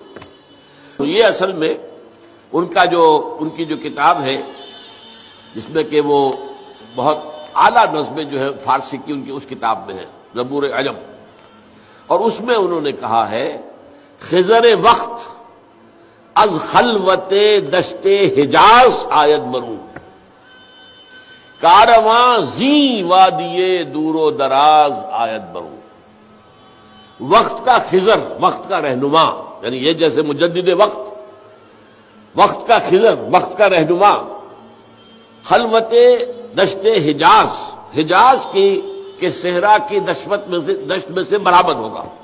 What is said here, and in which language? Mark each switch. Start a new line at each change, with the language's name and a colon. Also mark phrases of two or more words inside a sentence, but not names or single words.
Urdu: تو یہ اصل میں ان کی جو کتاب ہے جس میں کہ وہ بہت اعلیٰ نظمیں جو ہے فارسی کی ان کی اس کتاب میں ہے زبور عجم، اور اس میں انہوں نے کہا ہے
Persian: خضر وقت از خلوت دشت حجاز آید برون، کارواں زی وادی دور و دراز آید برون.
Urdu: وقت کا خضر، وقت کا رہنما، یعنی یہ جیسے مجدد وقت کا خضر، وقت کا رہنما خلوت دشت حجاز کی صحرا کی دشت میں سے برآمد ہوگا.